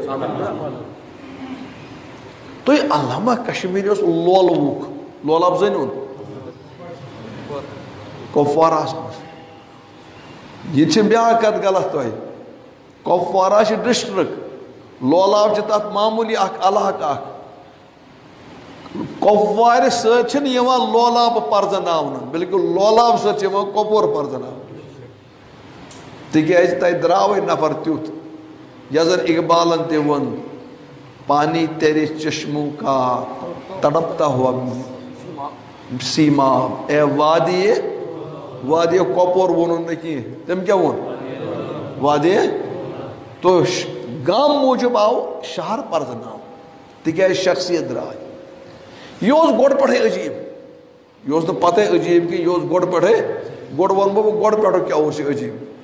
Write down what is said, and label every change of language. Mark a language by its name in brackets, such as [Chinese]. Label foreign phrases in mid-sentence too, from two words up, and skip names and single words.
[Kashmiri] تُہۍ علامہ کشمیٖری اوس لولوُک لولاب زٲنِوُن کۄپواراہَس منٛز یہِ چھِ بیٛاکھ کَتھ غلط تۄہہِ کۄپوارا چھِ ڈِسٹرٛک لولاب چھِ تَتھ معموٗلی اَکھ علاقہٕ اَکھ کۄپوارِ سۭتۍ چھِنہٕ یِوان لولاب پَرزناونہٕ بِلکُل لولاب سۭتۍ چھِ یِوان کۄپوور پَرزناونہٕ تِکیٛازِ تَتہِ درٛاوٕے نفر تیُتھ یۄس زَن اقبالن تہِ ووٚن [Urdu] پانی تیرے چشموں کا تڑپتا ہوا سیماب اے وادی [Kashmiri] وادی کۄپور ووٚنُن نہٕ کینٛہہ تٔمۍ کیٛاہ ووٚن وادی تو گامہٕ موٗجوٗب آو شہر پَرزناونہٕ تِکیٛازِ شخصیت درٛاے یہِ اوس گۄڈٕ پٮ۪ٹھَے عجیٖب یہِ اوس نہٕ پَتَے عجیٖب کینٛہہ یہِ اوس گۄڈٕ پٮ۪ٹھَے گۄڈٕ وَنہٕ بہٕ گۄڈٕ پٮ۪ٹھٕ کیٛاہ اوس یہِ عجیٖب